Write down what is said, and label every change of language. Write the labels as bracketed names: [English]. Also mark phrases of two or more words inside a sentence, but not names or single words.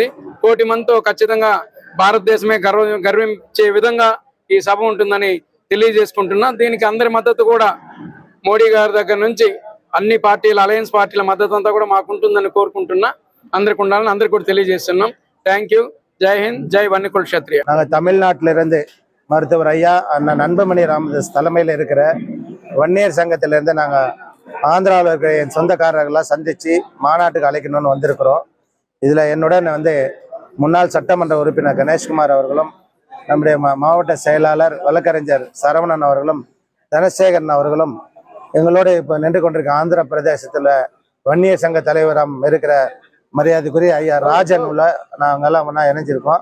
[Telugu] 1 కోటి మందితో ఖచ్చితంగా భారతదేశమే గర్వించే విధంగా ఈ సభ ఉంటుందని తెలియజేసుకుంటున్నా. దీనికి అందరి మద్దతు కూడా మోడీ గారి దగ్గర నుంచి అన్ని పార్టీల, అలయన్స్ పార్టీల మద్దతు అంతా కూడా మాకు ఉంటుందని కోరుకుంటున్నా. అందరికి ఉండాలని అందరికి కూడా తెలియజేస్తున్నాం. [English] Thank you. [Tamil] ஜெய் ஹிந்த், ஜெய் வன்னிக்குள் க்ஷத்ரியா. நாங்கள் தமிழ்நாட்டிலிருந்து மருத்துவர் ஐயா அண்ணன் அன்புமணி ராமதாஸ் தலைமையில் இருக்கிற வன்னியர் சங்கத்திலிருந்து நாங்கள் ஆந்திராவில் இருக்கிற என் சொந்தக்காரர்களாக சந்தித்து மாநாட்டுக்கு அழைக்கணும்னு வந்திருக்கிறோம். இதில் என்னுடன் முன்னாள் சட்டமன்ற உறுப்பினர் கணேஷ்குமார் அவர்களும், நம்முடைய மாவட்ட செயலாளர் வழக்கறிஞர் சரவணன் அவர்களும், தனசேகரன் அவர்களும், எங்களோட இப்போ நின்று கொண்டிருக்க ஆந்திர பிரதேசத்தில் வன்னியர் சங்க தலைவராக இருக்கிற மரியாதைக்குரிய ஐயா ராஜன் உள்ள நாங்கெல்லாம் ஒன்றா இணைஞ்சிருக்கோம்.